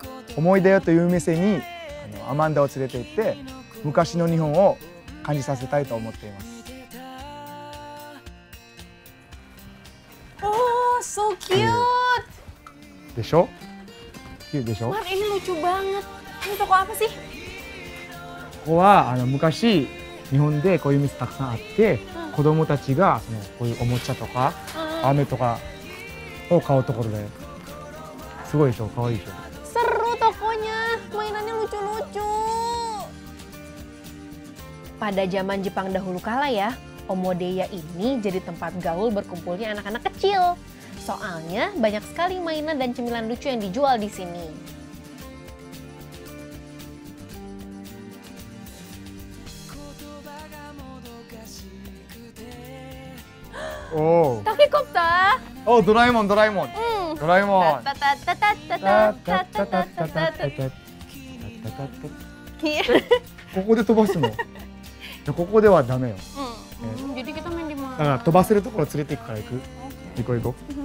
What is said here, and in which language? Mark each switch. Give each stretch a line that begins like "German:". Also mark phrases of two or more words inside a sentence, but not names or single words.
Japanese: 思い出よという店にアマンダを連れて行って昔の日本を感じさせたいと思っています。
English: Oh, so cute.
Japanese: でしょ？キューでしょ？
Indonesian: Mar, ini lucu banget. Ini toko apa sih?
Japanese: ここは昔日本でこういう店たくさんあって、子供たちがこういうおもちゃとか飴とかを買うところで、すごいでしょ？可愛いでしょ
Indonesian: ？Seru tokonya, mainannya lucu-lucu. Pada zaman Jepang dahulu kala ya, Omodeya ini jadi tempat gaul berkumpulnya anak-anak kecil. Soalnya banyak sekali mainan dan cemilan lucu yang dijual di sini. Oh. Takekopter. Oh, Doraemon.
Japanese: Doraemon. ここで飛ばすの。ここではダメよ。
Indonesian: Jadi kita main di
Japanese: だ
Indonesian: mana?
Japanese: から飛ばせるところ連れて行くから行く。行こう行こう。